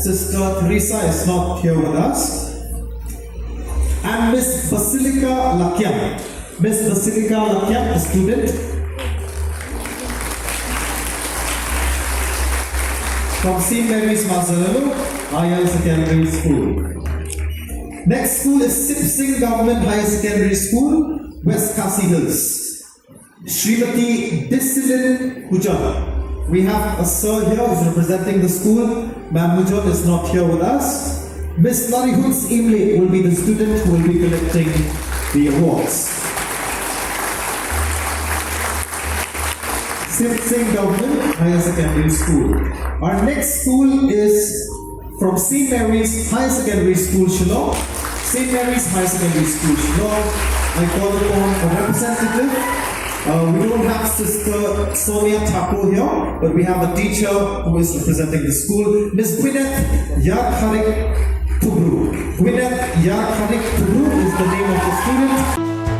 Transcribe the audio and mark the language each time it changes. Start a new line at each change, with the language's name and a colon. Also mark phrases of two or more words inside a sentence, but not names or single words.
English: Sister Teresa is not here with us. And Miss Basilica Lakyam. Miss Basilica Lakyam, a student from St. Mary's Mazzarello Higher Secondary School. Next school is Sip Singh Government Higher Secondary School, West Khasi Hills. Srimati Disilin Hujan. We have a sir here who is representing the school. Ma'am Hujan is not here with us. Miss Narihuns Imle will be the student who will be collecting the awards. Sip Singh Government Higher Secondary School. Our next school is from St. Mary's Higher Secondary School, Shillong. St. Mary's Higher Secondary School, Shillong. I call upon a representative. We don't have Sister Sonia Thakur here, but we have a teacher who is representing the school, Ms. Gwyneth Yarkharik Tubru. Gwyneth Yarkharik Tubru is the name of the student.